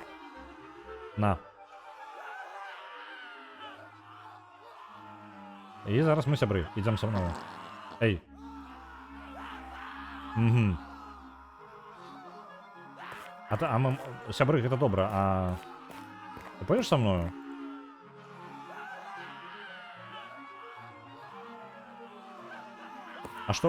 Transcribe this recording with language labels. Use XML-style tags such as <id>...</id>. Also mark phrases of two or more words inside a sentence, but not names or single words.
<be>На. И зараз мы сябры.</be> <ru>Идем со мной. Эй. Угу. А мы... Сябры, это добро, а... Ты пойдешь со мною? А что...</ru>